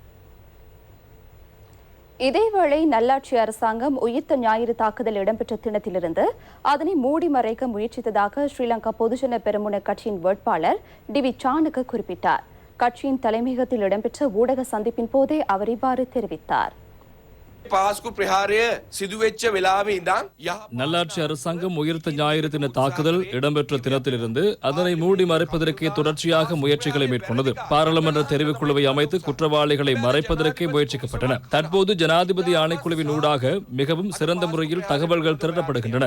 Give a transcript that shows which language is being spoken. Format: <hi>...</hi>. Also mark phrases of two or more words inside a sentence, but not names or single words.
<ta>இதேவேளை நல்லாட்சி அரசாங்கம் உயிர்த்த ஞாயிறு தாக்குதல் இடம்பெற்ற தினத்திலிருந்து அதனை மூடி மறைக்க முயற்சித்ததாக ஸ்ரீலங்கா பொதுஜன பெரமுன கட்சியின் வேட்பாளர் டிவி சாணக்க குறிப்பிட்டார். கட்சியின் தலைமையகத்தில் இடம்பெற்ற ஊடக சந்திப்பின் போதே அவர் இவ்வாறு தெரிவித்தார்.</ta> <si>පාස්කු ප්‍රහාරය සිදුවෙච්ච වෙලාවේ ඉඳන්</si> <ta>நல்லாட்சி அரசாங்கம் உயிர்த்த ஞாயிறு தின தாக்குதல் இடம்பெற்ற தினத்திலிருந்து அதனை மூடி மறைப்பதற்கே தொடர்ச்சியாக முயற்சிகளை மேற்கொண்டது. பாராளுமன்ற தெரிவுக்குழுவை அமைத்து குற்றவாளிகளை மறைப்பதற்கே முயற்சிக்கப்பட்டன. தற்போது ஜனாதிபதி ஆணைக்குழுவின் ஊடாக மிகவும் சிறந்த முறையில் தகவல்கள் திரட்டப்படுகின்றன.</ta>